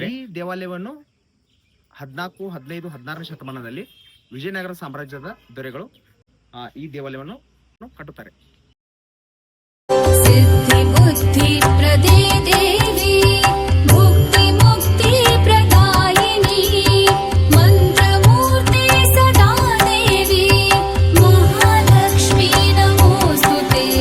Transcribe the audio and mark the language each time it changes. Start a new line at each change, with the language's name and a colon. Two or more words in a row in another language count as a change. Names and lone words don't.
Kannada: ಈ ದೇವಾಲಯವನ್ನು 14, 15, 16ನೇ ಶತಮಾನದಲ್ಲಿ ವಿಜಯನಗರ ಸಾಮ್ರಾಜ್ಯದ ದೊರೆಗಳು ಈ ದೇವಾಲಯವನ್ನು ಕಟ್ಟುತ್ತಾರೆ.
Sanskrit: सिद्धि बुद्धि प्रदे देवी मुक्ति मुक्ति प्रदायिनी मंत्रमूर्ति सदा देवी महालक्ष्मी नमोस्तुते.